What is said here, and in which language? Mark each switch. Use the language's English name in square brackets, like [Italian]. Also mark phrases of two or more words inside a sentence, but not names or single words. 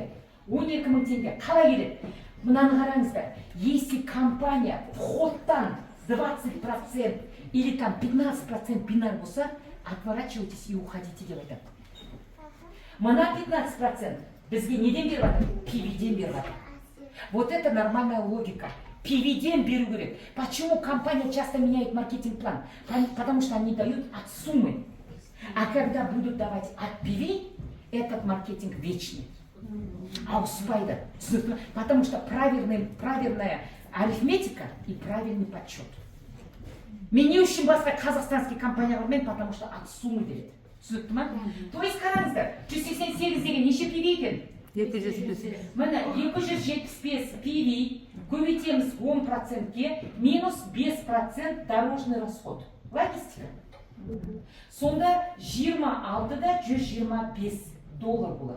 [Kazakh] 12 000 теңге. Қалай келеді? Мынаны қараңыздар, [Russian] если компания входтан 20% или там 15% [Kazakh] бинар болса, [Russian] отворачивайтесь и уходите [Kazakh] деп айтады. Мына 15% бізге неден беріп жатыр? PV-ден беріп жатыр. [Russian] Вот это нормальная логика. [Kazakh] PV-ден беру керек. [Russian] Почему компания часто меняет маркетинг-план? Потому что они дают от суммы. А когда будут давать от PV, этот маркетинг вечный. [Kazakh] Ауыспайды. [Russian] Потому что правильная арифметика и правильный подсчет. [Kazakh] Мен не үшін басқа қазақстанский компаниялармен, [Russian] потому что от суммы [Kazakh] береді. Түсінікті ма? [Russian] То есть [Kazakh] қараңыздар, 188 деген неше PV екен? 275. Міне 275 PV көбейтеміз 10%-ке минус 5% [Russian] дорожный расход. [Kazakh] Логистика. Сонда 26-да 125 доллар болады.